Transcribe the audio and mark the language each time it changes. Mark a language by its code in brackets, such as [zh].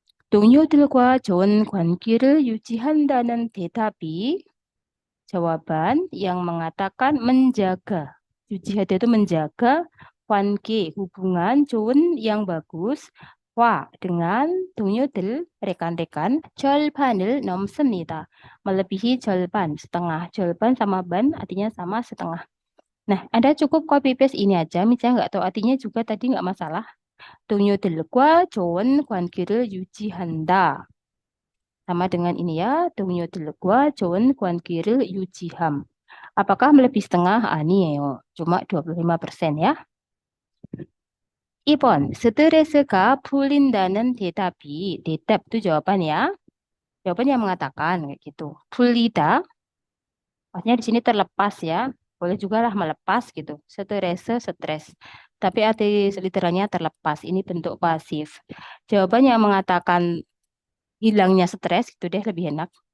[ko] 동료들과 좋은 관계를 유지한다는 대답이 [id] jawaban yang mengatakan menjaga. 유지하다 itu menjaga, 관계, hubungan, 좋은 yang bagus, 와 dengan 동료들, rekan-rekan, [ko] 절반을 넘습니다. [id] Melebihi 절반, setengah. 절반 sama ban artinya sama setengah. Nah, Anda cukup copy paste ini aja, misalnya nggak tahu artinya juga tadi nggak masalah. [ko] 동료들과 좋은 관계를 유지한다. [id] Sama dengan ini ya, [ko] 동료들과 좋은 관계를 유지함. [id] Apakah melebihi setengah? [ko] 아니에요. [id] Cuma 25% ya. [ko] 2번, 스트레스가 풀린다는 대답이, 대답 [id] itu jawaban ya. Jawaban yang mengatakan kayak gitu. 풀리다, maksudnya di sini terlepas ya. Boleh juga lah melepas gitu. Stres. Tapi arti literalnya terlepas. Ini bentuk pasif. Jawaban yang mengatakan hilangnya stres itu deh lebih enak.